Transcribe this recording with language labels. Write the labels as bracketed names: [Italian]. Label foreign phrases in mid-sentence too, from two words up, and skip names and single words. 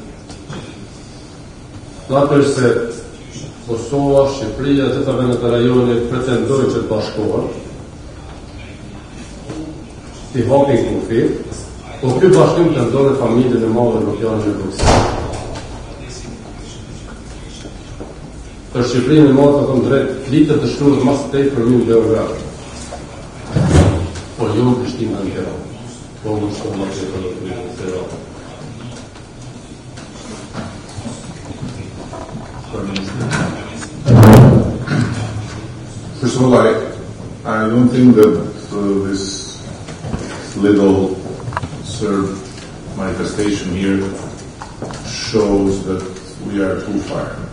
[Albanian] Natyrisht se Kosova, Shqipëria dhe gjitha vendet e rajonit pretendojnë që të bashkohen, të hapin kufit, por ky bashkim tendon në familjen e madhe evropiane në Bruxelles. Për Shqipërinë e madhe të drejt flitet të shkruhet mas tepër në Beograd. Po jo në Prishtinë në Tiranë. Po më shumë më tepër në Tiranë. [English] First of all, I don't think that this little Serb manifestation here shows that we are too far.